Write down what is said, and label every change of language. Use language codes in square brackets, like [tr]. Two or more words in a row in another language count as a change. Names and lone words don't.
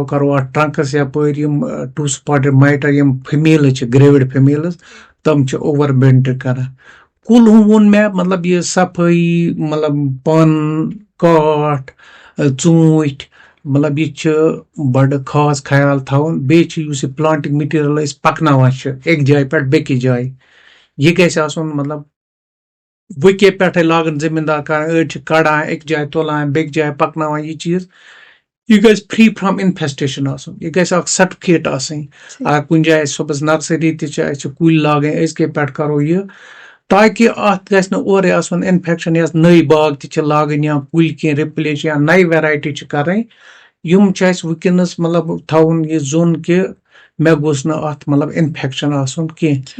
[ks] کرو اَتھ ٹرنکس یپٲرۍ یِم 2 [en] spotted mite [ks] یِم فِمیلٕز چھِ [en] gravid females [ks] تِم چھِ [en] over winter [ks] کران کُل ووٚن مےٚ مطلب یہِ صفٲیی مطلب پن کاٹھ ژوٗنٹھۍ مطلب یہِ چھُ بڑٕ خاص خیال تھاوُن بیٚیہِ چھُ یُس یہِ [en] planting material [ks] أسۍ پکناوان چھِ اَکہِ جایہِ پٮ۪ٹھ بیٚکِس جایہِ یہِ گژھِ آسُن مطلب وٕکے پٮ۪ٹھے لاگان زٔمیٖندار کران أڑۍ چھِ کڑان اَکہِ جایہِ تُلان بیٚکہِ جایہِ پکناوان یہِ چیٖز یہ گژھِ [en] free from infestation [ks] آسُن یہ گژھِ اکھ سرٹِفکیٹ آسٕنۍ اگر کُنہِ جایہِ صُبحس نرسری تہِ چھِ اَسہِ چھِ کُلۍ لاگٕنۍ أزکہِ پٮ۪ٹھ کرو یہِ تاکہِ اَتھ گژھِ نہٕ اورَے آسُن اِنفیکشن یۄس نٔے باغ تہِ چھِ لاگٕنۍ یا کُلۍ کینٛہہ رِپلیس یا نَیہِ ویرایٹی چھِ کَرٕنۍ یِم چھِ اَسہِ وٕنکیٚنس مطلب تھاوُن یہِ زوٚن کہِ مےٚ گوٚژھ نہٕ اَتھ مطلب اِنفیکشن آسُن کینٛہہ